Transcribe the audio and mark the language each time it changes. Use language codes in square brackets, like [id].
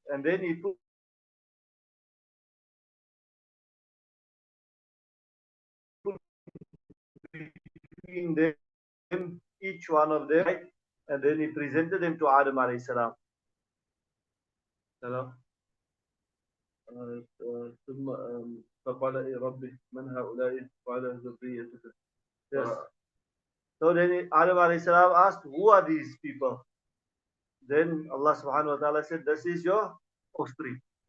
[en] And then he put between them, each one of them, right? And then he presented them to Adam alayhi salam. Hello? [ar] ثم فقال اي ربي من هؤلاء؟ قال ذريتك. [en] Yes. So then Adam alayhi salam asked, who are these people? Then Allah subhanahu wa ta'ala said, this is your offspring.